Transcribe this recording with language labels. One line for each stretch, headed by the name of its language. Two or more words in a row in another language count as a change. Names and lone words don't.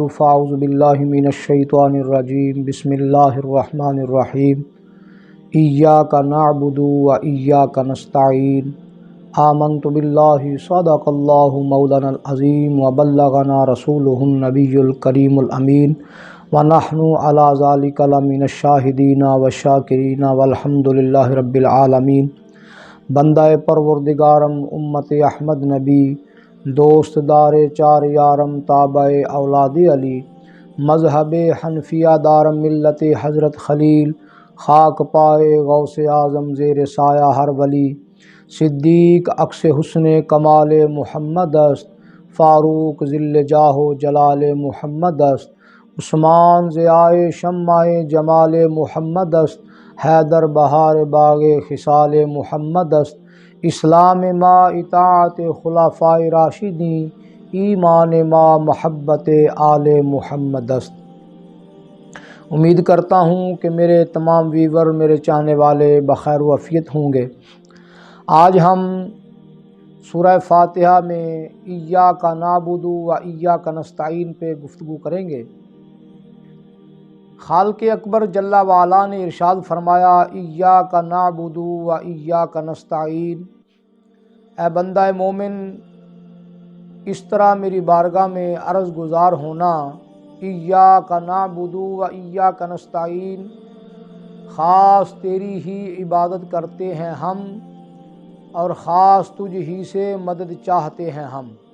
Arabic: فاعوذ باللہ من الشیطان الرجیم بسم اللہ الرحمن الرحیم ایاک نعبد و ایاک نستعین آمنت باللہ صدق اللہ مولانا العظیم وبلغنا رسولہ النبی الکریم الامین ونحن علی ذلک لمن الشاہدین والشاکرین والحمد للہ رب العالمین۔
Persian: بندہ پروردگارم امت احمد نبی، دوست دار چار یارم تابع اولاد علی، مذہب حنفیہ دارم ملت حضرت خلیل، خاک پائے غوث اعظم زیر سایہ ہر ولی، صدیق عکس حسن کمال محمد است، فاروق ذل جاہ و جلال محمد است، عثمان ضیائے شمع جمال محمد است، حیدر بہار باغ خصال محمد است، اسلام ما اطاعت خلفائے راشدین، ایمان ما محبت آل محمد است۔
Urdu: امید کرتا ہوں کہ میرے تمام ویور، میرے چاہنے والے بخیر و عافیت ہوں گے۔ آج ہم سورہ فاتحہ میں
Arabic: ایاک نعبد و ایاک نستعین
Urdu: پہ گفتگو کریں گے۔ خالق اکبر
Arabic: جل وعلا
Urdu: نے ارشاد فرمایا،
Arabic: ایاک نعبد و ایاک نستعین،
Urdu: اے بندہ مومن اس طرح میری بارگاہ میں عرض گزار ہونا،
Arabic: ایاک نعبد و ایاک نستعین،
Urdu: خاص تیری ہی عبادت کرتے ہیں ہم اور خاص تجھ ہی سے مدد چاہتے ہیں ہم۔